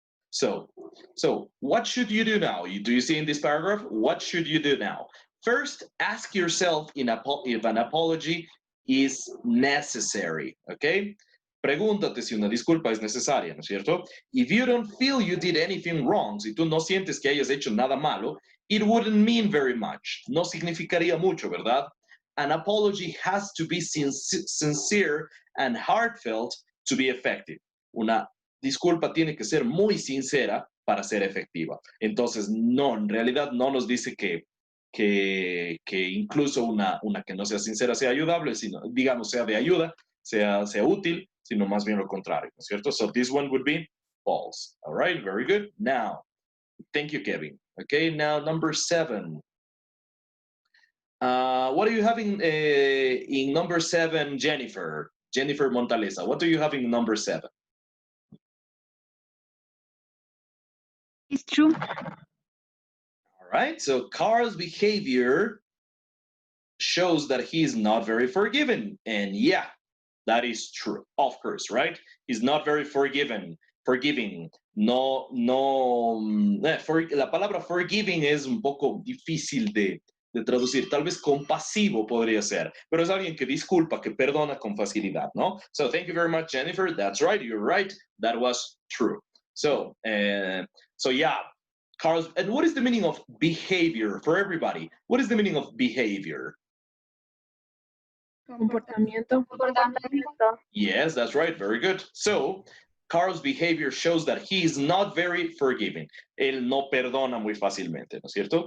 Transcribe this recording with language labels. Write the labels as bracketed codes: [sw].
[en] So what should you do now? Do you see in this paragraph? What should you do now? First, ask yourself if an apology is necessary, okay? [es] Pregúntate si una disculpa es necesaria, ¿no es cierto? [en] If you don't feel you did anything wrong, [es] si tú no sientes que hayas hecho nada malo, [en] it wouldn't mean very much. [es] No significaría mucho, ¿verdad? [en] An apology has to be sincere and heartfelt to be effective. [es] Una disculpa tiene que ser muy sincera para ser efectiva. Entonces, no, en realidad no nos dice que incluso una que no sea sincera sea ayudable, sino, digamos, sea de ayuda, sea útil, sino más bien lo contrario, ¿no es cierto? [en] So this one would be false. All right, very good. Now, thank you, Kevin. Okay, now number 7. What do you have in number 7, Jennifer? Jennifer Montalesa, what do you have in number 7? It's true. All right, so Carl's behavior shows that he is not very forgiving. And yeah, that is true, of course, right? He's not very forgiving. [es] No, la palabra forgiving es un poco difícil de traducir. Tal vez compasivo podría ser, pero es alguien que disculpa, que perdona con facilidad, ¿no? [en] So thank you very much, Jennifer. That's right, you're right. That was true. So yeah, Carlos, and what is the meaning of behavior for everybody? What is the meaning of behavior? [es] Comportamiento. [en] Yes, that's right. Very good. So, Carl's behavior shows that he is not very forgiving. [es] Él no perdona muy fácilmente, ¿no es cierto?